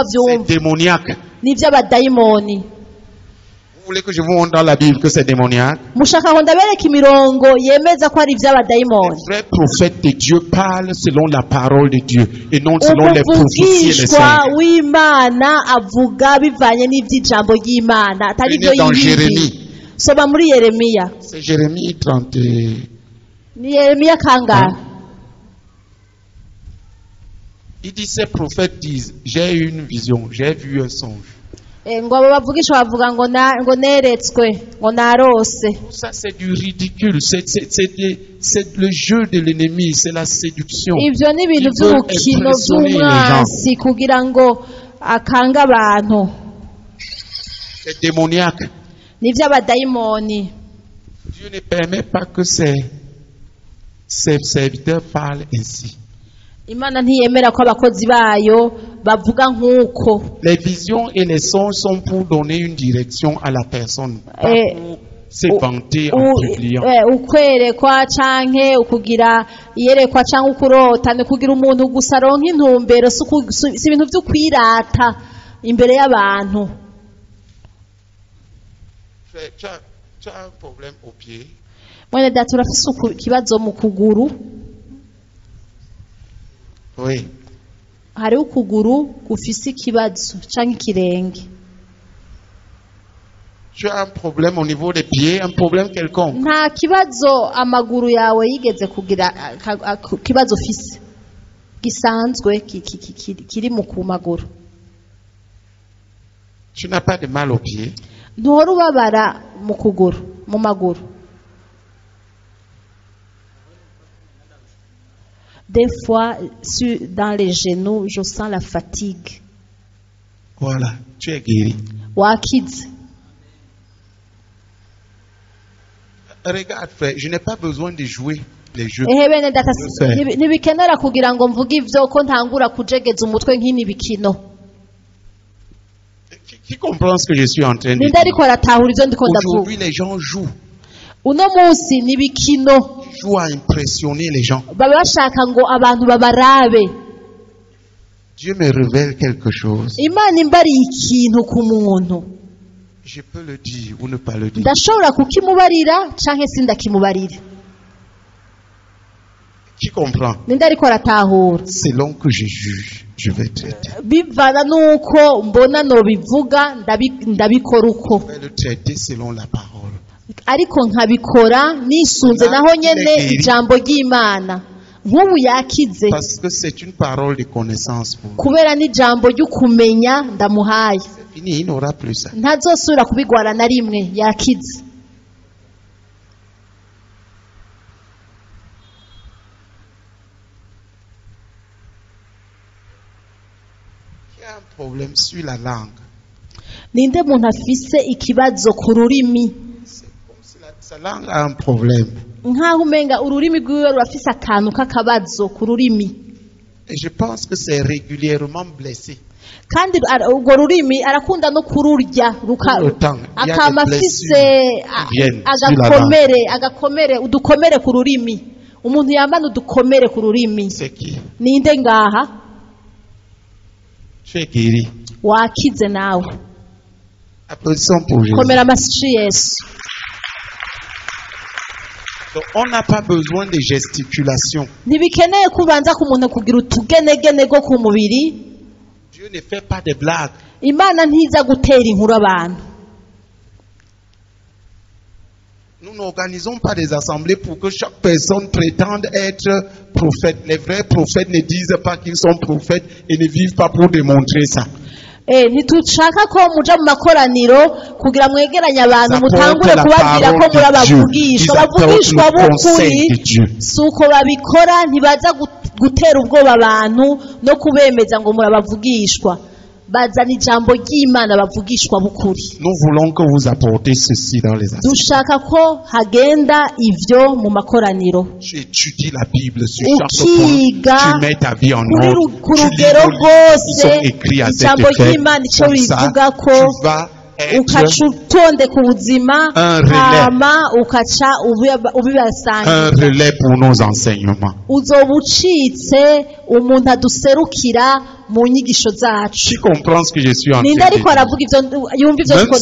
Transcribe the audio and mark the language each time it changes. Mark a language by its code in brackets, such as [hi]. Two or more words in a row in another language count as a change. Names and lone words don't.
[fr] C'est [rn] avyumva [fr] démoniaque. [rn] n'ivy'abadayimoni. [fr] Vous voulez que je vous montre dans la Bible que c'est démoniaque? [rn] Mushaka ngo ndabereka imirongo yemeza ko ari [fr] Les [rn] ivy'abadayimoni. [fr] vrais prophètes de Dieu parlent selon la parole de Dieu et non selon les prophéties et les [rn] Umuvugishwa [fr] signes. [rn] w'Imana avuga bivanye n'ivy'ijambo ry'Imana atari [fr] Venez [rn] byo [fr] dans [rn] yibindi. [fr] Jérémie. [rn] Soma muri Yeremiya. [fr] C'est Jérémie 30. [rn] Ni Yeremiya kangahe? [fr] Il dit, ces prophètes disent, j'ai eu une vision, j'ai vu un songe. [rn] Ngo abo bavugishwa bavuga ngo neretswe ngo narose. [fr] Tout ça, c'est du ridicule. C'est le jeu de l'ennemi, c'est la séduction. [rn] Ivyo ni ibintu [fr] Ils veulent [rn] vy'ubukino [fr] impressionner les gens. [rn] vy'umwansi kugira ngo akanga abantu. [fr] C'est démoniaque. [rn] Ni ivy'abadayimoni. [fr] Dieu ne permet pas que ses serviteurs parlent ainsi. [rn] Imana ntiyemera ko abakozi bayo bavuga nk'uko. [fr] Les visions et les songes sont pour donner une direction à la personne, pas Eh, pour se vanter en publiant. [rn] ukwerekwa canke ukugira iyerekwa canke ukurota ni kugira umuntu gusa aronka intumbero si ibintu vy'ukwirata imbere y'abantu. [fr] Tu as un problème au pied. [rn] Mwene data urafise ikibazo mu kuguru. [fr] Oui. [rn] Hariho ukuguru gufise ikibazo canke ikirenge. [fr] Tu as un problème au niveau des pieds, un problème quelconque. [rn] Nta kibazo amaguru yawe yigeze kugira kibazo ufise gisanzwe kiri mu ku maguru. [fr] Tu n'as pas de mal au pied. [rn] Ntuhora ubabara mu kuguru mu maguru. [fr] Des fois, dans les genoux, je sens la fatigue. Voilà, tu es guéri. [rn] Wakize. [fr] Regarde, frère, je n'ai pas besoin de jouer les jeux. [rn] Ehe bene data Yes, ntibikenera kugira ngo mvuge ivyo ko ntangura kujegeza umutwe nk'ini bikino. [fr] Qui comprend ce que je suis en train de [rn] Ninde [fr] dire? [rn] ariko aratahura ivyo ndiko ndavuga. [fr] Aujourd'hui, les gens jouent. [rn] Uno munsi ni bikino. [fr] Ils jouent à impressionner les gens. [rn] Baba bashaka ngo abantu babarabe. [fr] Dieu me révèle quelque chose. [rn] Imana imbariye ikintu ku muntu. [fr] Je peux le dire ou ne pas le dire. [rn] Ndashobora kukimubarira canke sindakimubarira. [fr] Qui comprend? [rn] Ninde ariko aratahura. [fr] Selon que je juge, je vais traiter. [rn] Bivana nuko mbona no bivuga ndabikora uko. [fr] Je vais le traiter selon la parole. [rn] Ariko nkabikora nisunze naho nyene ijambo ry'Imana. Nk'ubu yakize [fr] Parce que c'est une parole de connaissance pour lui. [rn] kubera n'ijambo ry'ukumenya ndamuhaye. [fr] C'est fini, il n'aura plus ça. [rn] Ntazosubira kubigwara na rimwe yakize. [fr] Il y a un problème sur la langue. [rn] Ninde muntu afise ikibazo ku rurimi [fr] C'est comme si sa langue a un problème. [rn] nkaho umenga ururimi rwiwe rurafise akantu k'akabazo ku rurimi [fr] Et je pense que c'est régulièrement blessé. [rn] kandi urwo rurimi arakunda no kururya [fr] Tout le temps, il y a [rn] akama [fr] des [rn] afise [fr] blessures qui viennent sur la [rn] agakomere udukomere ku rurimi. Umuntu yambana udukomere ku rurimi. [fr] C'est qui? [rn] Ninde ngaha [fr] Tu es guéri. [rn] wakize nawe. [fr] Applaudissons pour Jésus. [rn] Komera amashyi Yesu. [fr] Donc, on n'a pas besoin de gesticulation. [rn] Ntibikeneye kubanza ku muntu kugira utugenegene go ku mubiri. [fr] Dieu ne fait pas de blagues. [rn] Imana ntiza gutera inkuru abantu. [fr] Nous n'organisons pas des assemblées pour que chaque personne prétende être prophète. Les vrais prophètes ne disent pas qu'ils sont prophètes et ne vivent pas pour démontrer ça. [rn] ntitushaka ko muja mu makoraniro kugira mwegeranye abantu [fr] Ils [rn] mutangure [fr] apportent [rn] kubabwira ko muri [fr] la parole de Dieu. [rn] abavugishwa [fr] Ils apportent [rn] abavugishwa [fr] le conseil [rn] b'ukuri [fr] de Dieu. [rn] si uko babikora ntibaza gutera ubwoba abantu no kubemeza ngo muri abavugishwa bazana ijambo ry'Imana bavugishwa b'ukuri. [fr] Nous voulons que vous apportez ceci dans les assemblées. [rn] Dushaka ko hagenda ivyo mu makoraniro. [fr] Tu étudies la Bible sur chaque point. [rn] Ukiga [fr] Tu mets ta vie en [rn] kuri [fr] ordre. [rn] ku [fr] Tu lis [rn] rugero [fr] vos livres qui sont [rn] rwose [fr] écrits à cet [rn] ijambo [fr] effet. [rn] ry'Imana ico [fr] Comme ça, [rn] rivuga ko [fr] tu vas être [rn] ukaca utondeka ubuzima [fr] un relais. [rn] hama ukaca [fr] un [rn] ubibasangiza [fr] relais pour nos enseignements. [rn] uzoba ucitse umuntu aduserukira mu nyigisho zacu. [fr] Tu comprends ce que je suis en train [rn] Ninde [fr] de [rn] ariko [fr] dire? [rn] aravuga ivyo yumva ivyo [fr] Même [rn] ndiko